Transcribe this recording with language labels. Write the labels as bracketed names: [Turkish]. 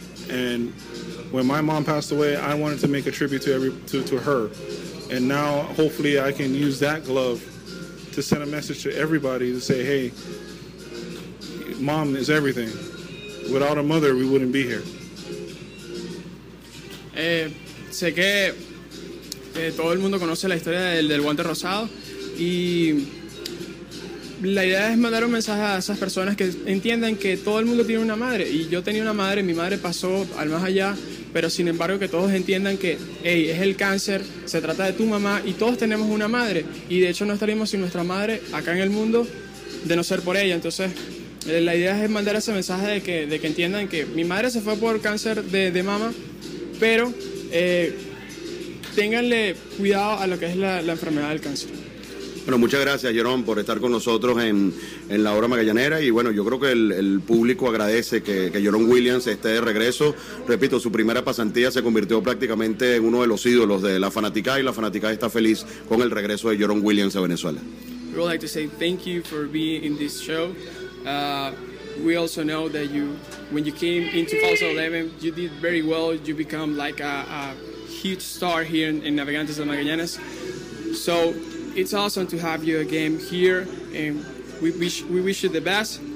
[English] And when my mom passed away, I wanted to make a tribute to her. And now hopefully I can use that glove to send a message to everybody to say, hey, mom is everything. Without a mother, we wouldn't be here. [Spanish] Sé que todo el mundo conoce la historia del guante rosado y la idea es mandar un mensaje a esas personas que entiendan que todo el mundo tiene una madre, y yo tenía una madre, mi madre pasó al más allá, pero sin embargo que todos entiendan que hey, es el cáncer, se trata de tu mamá y todos tenemos una madre, y de hecho no estaríamos sin nuestra madre acá en el mundo de no ser por ella. Entonces la idea es mandar ese mensaje de que entiendan que mi madre se fue por cáncer de mama, pero ténganle cuidado a lo que es la enfermedad del cáncer. Bueno, muchas gracias, Jerón, por estar con nosotros en la Hora Magallanera. Y bueno, yo creo que el público agradece que Jerón Williams esté de regreso. Repito, su primera pasantía se convirtió prácticamente en uno de los ídolos de la fanaticada, y la fanaticada está feliz con el regreso de Jerón Williams a Venezuela. [English] We would like to say thank you for being in this show. We also know that you, when you came in 2011, you did very well. You become like a huge star here in Navegantes de Magallanes. So it's awesome to have you again here, and we wish you the best.